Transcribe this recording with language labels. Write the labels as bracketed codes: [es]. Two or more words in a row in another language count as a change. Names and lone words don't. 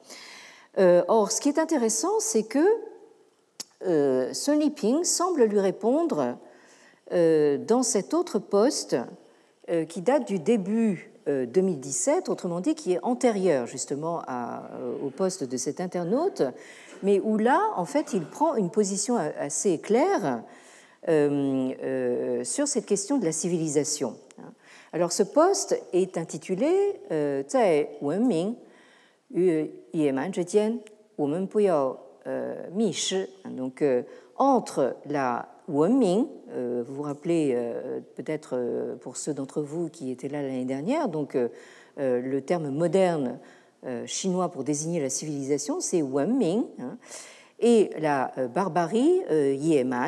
[fr] Or, ce qui est intéressant, c'est que Sun Yiping semble lui répondre dans cet autre poste qui date du début 2017, autrement dit qui est antérieur justement au poste de cet internaute, mais où là, en fait, il prend une position assez claire sur cette question de la civilisation. Alors, ce poste est intitulé « [zh] 在文明与野蛮之间，我们不要迷失。» [fr] Donc, entre la Wenming, vous vous rappelez peut-être pour ceux d'entre vous qui étaient là l'année dernière, donc le terme moderne chinois pour désigner la civilisation, c'est Wenming, et la barbarie, Yeman.